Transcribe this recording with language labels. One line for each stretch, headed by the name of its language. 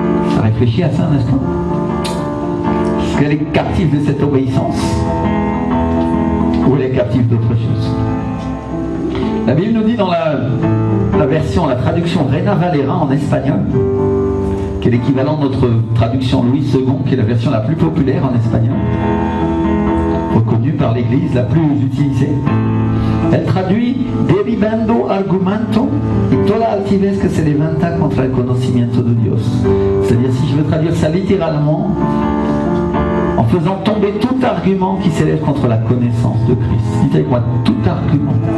French: Tu as réfléchi à ça un instant? Est-ce qu'elle est captive de cette obéissance? Ou elle est captive d'autre chose? La Bible nous dit dans la version, la traduction Reina Valera en espagnol, qui est l'équivalent de notre traduction Louis II, qui est la version la plus populaire en espagnol, reconnue par l'Église, la plus utilisée. Elle traduit
Spanish: derivando argumento y toda altivez que se levanta contra el conocimiento de Dios.
French: C'est-à-dire, si je veux traduire ça littéralement, en faisant tomber tout argument qui s'élève contre la connaissance de Christ. Dites avec moi, tout argument.